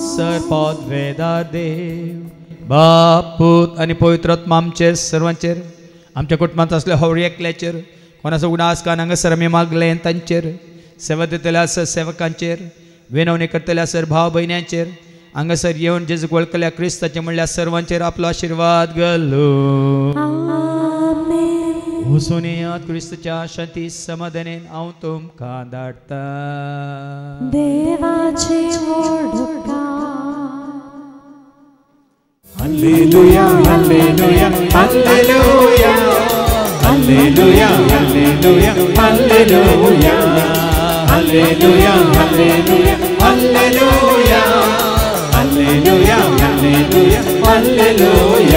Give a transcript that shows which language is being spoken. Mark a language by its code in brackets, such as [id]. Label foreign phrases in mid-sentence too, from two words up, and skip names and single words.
[kok] सरपद वेदार देव बाप पूत आनी पवित्र आत्मा आमचे सर्वांचेर आमच्या कुटुंबांत असले हवरी एकल्याचेर कोणाचो उणास कान हांगासर आमी मागले तांचेर सेवा दितले आसत सेवकांचेर विनवणी करतले आसत भाव भयण्यांचेर हांगासर येवन जेजूक वळखल्या क्रिस्ताचे म्हणल्यार सर्वांचेर आपलो आशिर्वाद घालो आमेन वचून येयात क्रिस्ताच्या शांती समाधानेन हांव तुमकां धाडटा देवाचे व्हड उपकार Alleluia, alleluia, alleluia. Alleluia, alleluia, alleluia. Alleluia, alleluia, alleluia. Alleluia, alleluia, alleluia.